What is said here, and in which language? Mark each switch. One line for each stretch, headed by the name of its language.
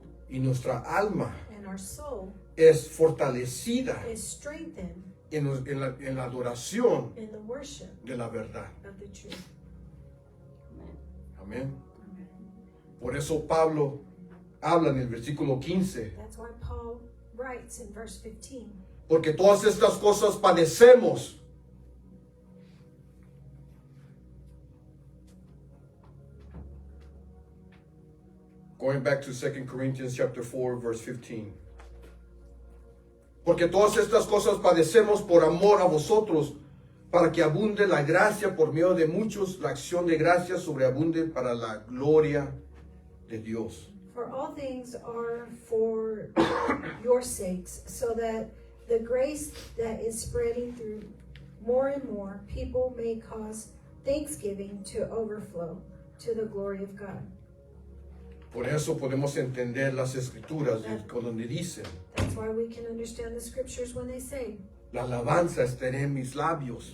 Spanish: Y nuestra alma
English: And our soul
Spanish: es fortalecida
English: is strengthened
Spanish: en la adoración
English: in the worship
Spanish: de la verdad.
English: of the truth.
Spanish: Amén. Por eso Pablo habla en el versículo 15.
English: That's why Paul writes in verse 15,
Spanish: Porque todas estas cosas padecemos.
English: Going back to 2 Corinthians chapter 4, verse 15.
Spanish: Porque todas estas cosas padecemos por amor a vosotros, para que abunde la gracia por medio de muchos, la acción de gracia sobreabunde para la gloria de Dios.
English: For all things are for your sakes, so that the grace that is spreading through more and more people may cause thanksgiving to overflow to the glory of God.
Spanish: Por eso podemos entender las escrituras donde dicen,
English: That's why we can understand the scriptures when they say,
Spanish: la alabanza estará en mis labios.